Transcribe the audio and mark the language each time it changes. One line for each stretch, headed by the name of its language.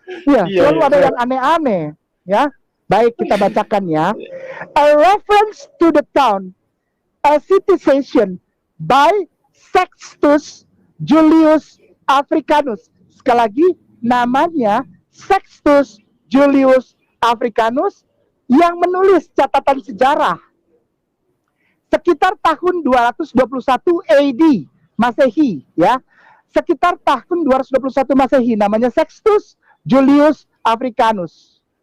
Indonesian: Ya, selalu ada yang aneh-aneh. Ya, baik kita bacakan ya.
English: A reference to the town, a citizen by Sextus Julius Africanus.
Indonesian: Sekali lagi, namanya Sextus Julius Africanus yang menulis catatan sejarah sekitar tahun 221 AD Masehi ya. sekitar tahun 221 Masehi, namanya Sextus Julius Africanus.